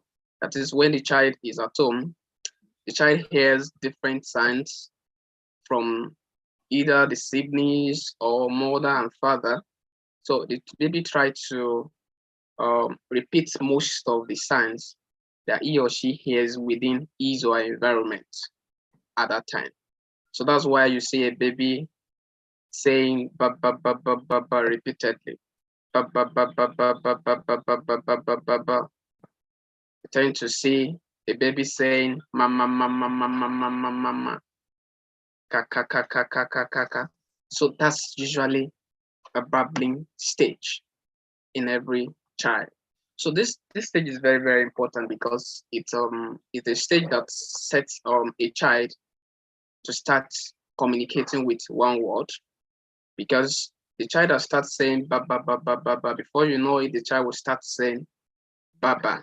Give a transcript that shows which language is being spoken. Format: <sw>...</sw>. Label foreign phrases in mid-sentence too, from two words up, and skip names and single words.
<en>That is, when the child is at home, the child hears different sounds from either the siblings or mother and father. So the baby tries to repeat most of the sounds that he or she hears within his or her environment at that time. So that's why you see a baby saying ba ba ba ba ba ba repeatedly. Ba ba ba ba ba ba ba ba ba ba ba ba ba ba. You tend to see a baby saying mama mama mama mama mama ka ka ka ka ka ka ka ka. So that's usually a babbling stage in every child. So this stage is very, very important because it's a stage that sets a child to start communicating with one word, because the child that starts saying ba ba ba ba ba ba, before you know it, the child will start saying baba.</en>